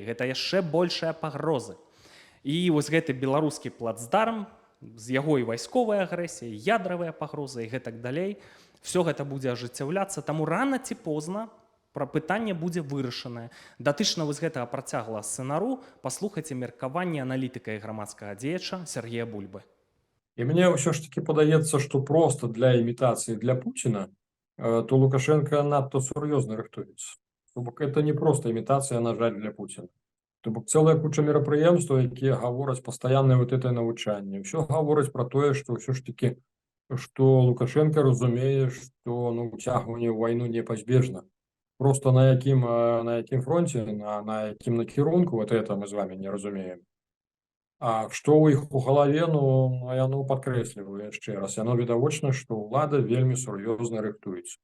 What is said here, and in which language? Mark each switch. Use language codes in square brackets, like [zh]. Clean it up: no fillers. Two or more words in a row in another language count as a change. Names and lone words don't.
[be] Гэта яшчэ большая пагрозы. І вось гэты беларускі плацдарм, з яго і вайсковай агрэсіяй, ядравыя пагрозы і гэтак далей, все гэта будзе ажыццяўляцца, таму рана ці позна пра пытанне будзе вырашанае. Датычна вось гэтага працяглага сцэнару паслухайце меркаванне аналітыка і грамадскага дзеяча Сергея Бульбы. [ru] И мне все ж таки подаецца, что просто для имитации для Путина, то Лукашенко [be] надто сур'ёзна рыхтуецца. [ru] То бок это не просто имитация, [be] на жаль, [ru] для Путина. [be] То бок [ru] целая куча [be] мерапрыемстваў, якія гавораць пастаяннае [ru] вот это [be] навучанне. Все гавораць про тое, [ru] что все ж таки, что [be] Лукашенко разумее, что уцягванне ў вайну непазбежна. Просто на якім фронте, на якім накірунку, [ru] вот это [be] мы з вами не разумеем. А што ў іх у галаве, яно падкрэсліваю яшчэ раз. Яно відавочна, што ўлада вельмі сур'ёзна рыхтуецца.